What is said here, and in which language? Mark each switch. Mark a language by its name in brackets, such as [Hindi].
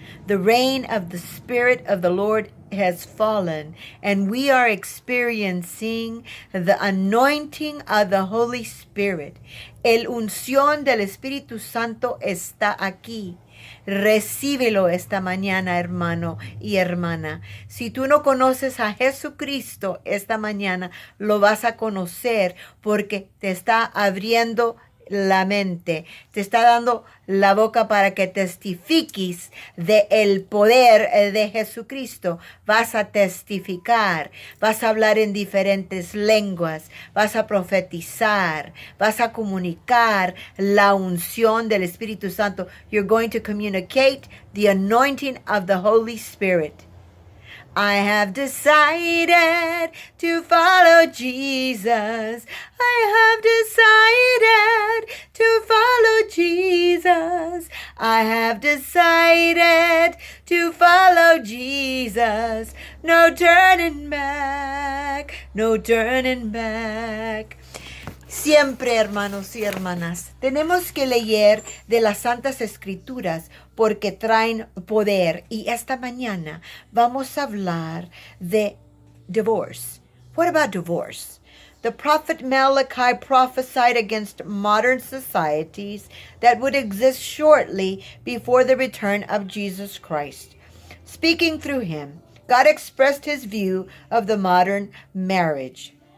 [English] The rain of the Spirit of the Lord has fallen, and we are experiencing the anointing of the Holy Spirit. [Spanish] El unción del Espíritu Santo está aquí. Recíbelo esta mañana, hermano y hermana. Si tú no conoces a Jesucristo esta mañana, lo vas a conocer porque te está abriendo la mente, te está dando la boca para que testifiques de el poder de Jesucristo. Vas a testificar, vas a hablar en diferentes lenguas, vas a profetizar, vas a comunicar la unción del Espíritu Santo. [English] You're going to communicate the anointing of the Holy Spirit. I have decided to follow Jesus. I have decided to follow Jesus. I have decided to follow Jesus. No turning back, no turning back. [Spanish] Siempre, hermanos y hermanas, tenemos que leer de las Santas Escrituras porque traen poder. Y esta mañana vamos a hablar de divorce. [English] What about divorce? The prophet Malachi prophesied against modern societies that would exist shortly before the return of Jesus Christ. Speaking through him, God expressed his view of the modern marriage.